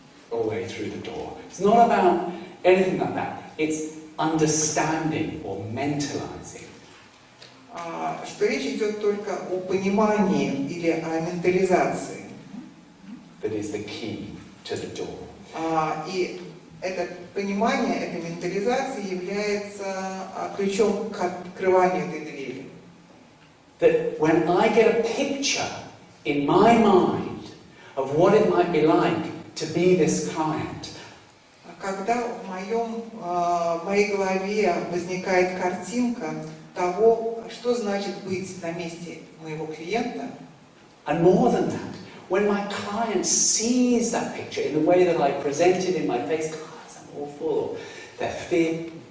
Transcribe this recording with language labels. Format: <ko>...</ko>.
<en>All the way through the door. It's not about anything like that. It's understanding or mentalizing.</en> <ru>Что речь идет только о понимании или о ментализации.</ru> <en>That is the key to the door.</en> <ru>И это понимание, эта ментализация является ключом к открыванию этой двери.</ru> <en>That when I get a picture in my mind of what it might be like to be this client,</en> <ru>когда в моей голове возникает картинка того, что значит быть на месте моего клиента,</ru> <en>and more than that, when my client sees that picture in the way that I present it in my face, God, I'm awful, their fear.</en>